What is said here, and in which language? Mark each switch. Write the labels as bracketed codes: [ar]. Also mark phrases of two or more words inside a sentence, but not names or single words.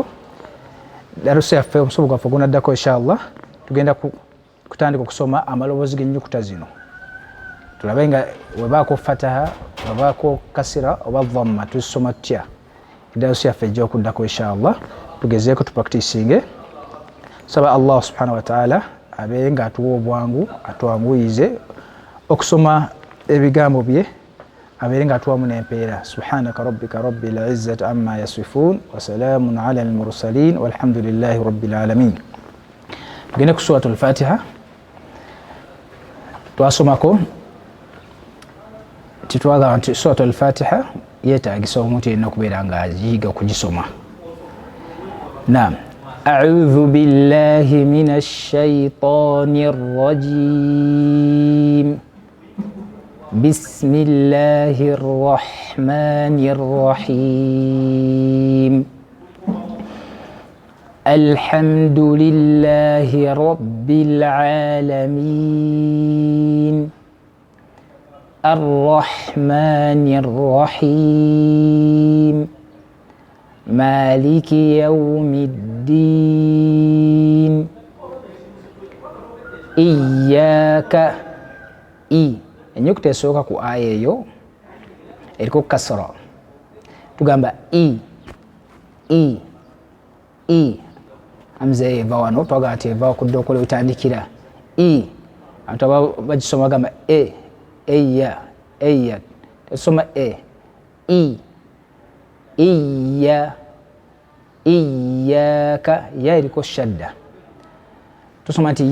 [lg] Darusa yaffe omusomo gwaffe gunaddako inshallah tugenda kutandika okusoma amaloboozi g'ennyukuta zino, tulabe nga webaako fataha webaako kasira oba dhamma tuzisoma tutya. Darusa yaffe ejja okuddako inshallah tugezeeko tupracticinge. Saba [ar] الله سبحانه وتعالى [lg] abeere nga atuwa obwangu atwanguyize okusoma ebigambo bye, abeere nga atuwamu n'empeera. [ar] سبحانك ربك رب العزة عما يصفون وسلام على المرسلين والحمد لله رب العالمين. [lg] Tugende ku suratul Fatiha. Twasomako titwagamba nti suratul Fatiha yeetaagisa omuntu yenna okubeera nga ayiga okugisoma. Naam, [ar] أعوذ بالله من الشيطان الرجيم بسم الله الرحمن الرحيم الحمد لله رب العالمين الرحمن الرحيم مالك يوم الدين إياك [lg] enyukuta esooka ku aya eyo eriko kasra tugamba hamza eva wano twaga ati eva okudda okola otandikira abantu bagisoma bagamba eya tesoma iyaka ya eriko shadda tusoma nti